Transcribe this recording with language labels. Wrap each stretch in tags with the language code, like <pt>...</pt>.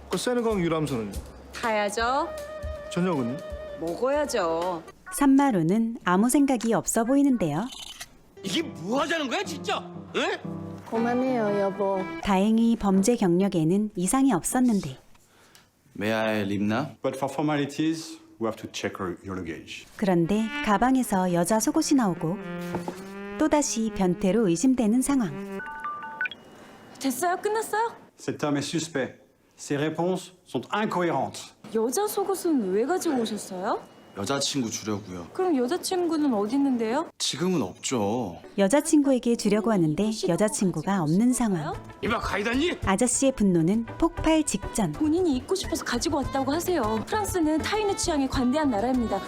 <ko>그 세느강 유람선은요? 가야죠. 저녁은요? 먹어야죠. 산마루는 아무 생각이 없어 보이는데요. 이게 뭐 하자는 거야 진짜? 에? 그만해요, 여보. 다행히 범죄 경력에는 이상이 없었는데</ko> <en>May I leave now? But for formalities, we have to check your luggage.</en> <ko>그런데 가방에서 여자 속옷이 나오고 또다시 변태로 의심되는 상황. 됐어요? 끝났어요?</ko> <fr>Cet homme est suspect. Ses réponses sont incohérentes.</fr> <ko>여자 속옷은 왜 가지고 오셨어요? 여자친구 주려고요. 그럼 여자친구는 어디 있는데요? 지금은 없죠. 여자친구에게 주려고 하는데 여자친구가 없는 상황. 이봐 가이드니? 아저씨의 분노는 폭발 직전. 본인이 입고 싶어서 가지고 왔다고 하세요. 프랑스는 타인의 취향에 관대한 나라입니다.</ko>